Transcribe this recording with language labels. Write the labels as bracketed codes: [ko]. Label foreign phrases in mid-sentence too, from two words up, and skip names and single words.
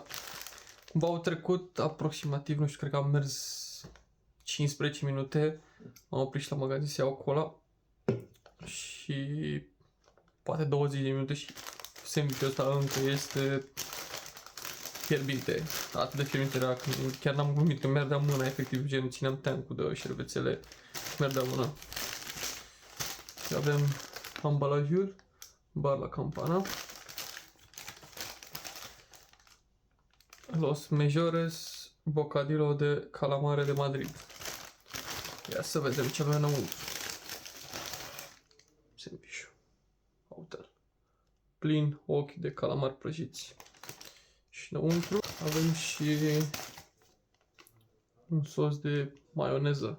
[ro] Cumva au trecut aproximativ, nu știu, cred că am mers 15 minute, am oprit și la magazin să iau cola și poate 20 de minute și sandwich-ul ăsta încă este fierbinte, atât de fierbinte era când chiar n-am glumit, îmi merdea mâna, efectiv, gen țineam tancul de șervețele, merdea mâna. Și avem ambalajul, bar la campana. [es] Los Mejores Bocadillo de Calamare de Madrid. [ro] Ia să vedem ce avem înăuntru. Sandwich. Hotel. Plin ochi de calamari prăjiți. Și înăuntru avem și un sos de maioneză.